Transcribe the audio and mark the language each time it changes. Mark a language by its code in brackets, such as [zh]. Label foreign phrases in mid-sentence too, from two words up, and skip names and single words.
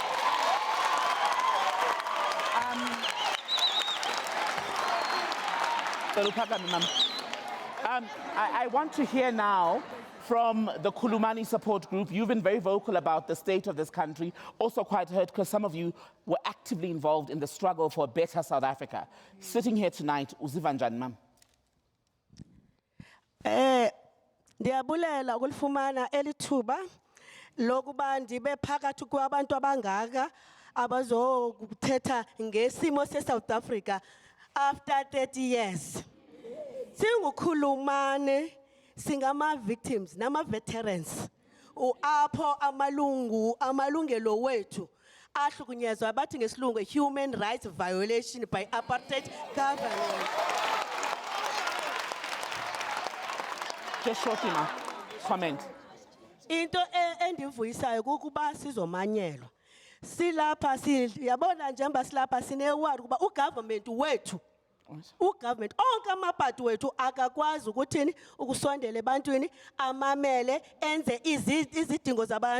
[en] I want to hear now from the Khulumani support group. You've been very vocal about the state of this country, also quite hurt because some of you were actively involved in the struggle for a better South Africa. Sitting here tonight, [xh] uziva njani, ma'am? Ndiyabulela ukulifumana elithuba lokuba ndibe phakathi kwabantu abangaka abazokuthetha ngesimo se-South Africa [en] after 30 years. [xh] Singukhulumane singama-victims nama-veterans apho amalungelo wethu ahlukunyezwa bathi ngesilungu [en] human rights violation by apartheid government. Just shortly now, comment. [xh] Into endivuyisayo kukuba sizomanyelwa. Silapha yabona njengoba silapha sinewari kuba ugovernment wethu ugovernment onke amabhadi wethu akakwazi ukuthini ukusondela ebantwini amamele enze izidingo zabantu.